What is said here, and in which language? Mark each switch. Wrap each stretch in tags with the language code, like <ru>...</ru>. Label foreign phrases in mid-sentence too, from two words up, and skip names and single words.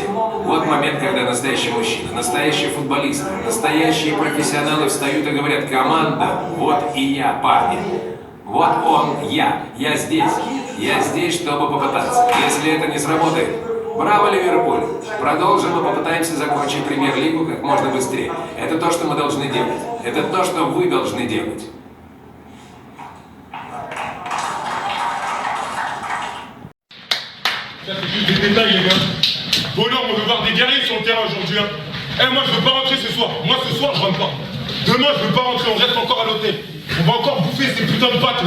<ru>Вот момент, когда настоящий мужчина, настоящий футболист, настоящие профессионалы встают и говорят: команда, вот и я, парни. Вот он, я. Я здесь. Я здесь, чтобы попытаться. Если это не сработает, браво, Ливерпуль. Продолжим и попытаемся закончить премьер-лигу как можно быстрее. Это то, что мы должны делать. Это то, что вы должны делать.</ru> <fr>Ça, c'est juste des détails, les gars. Bonhomme, on veut voir des guerriers sur le terrain aujourd'hui. Hein. Eh, moi, je veux pas rentrer ce soir. Moi, ce soir, je rentre pas. Demain, je veux pas rentrer. On reste encore à l'hôtel. On va encore bouffer ces putains de pâtes, là.</fr>